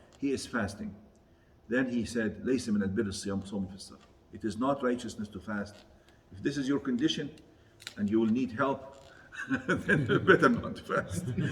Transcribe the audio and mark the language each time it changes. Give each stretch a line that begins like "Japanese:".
English: He is fasting. Then he said,
Arabic: ليس من البر الصيام صوم في السفر.
English: It is not righteousness to fast. If this is your condition and you will need help, then better not to fast.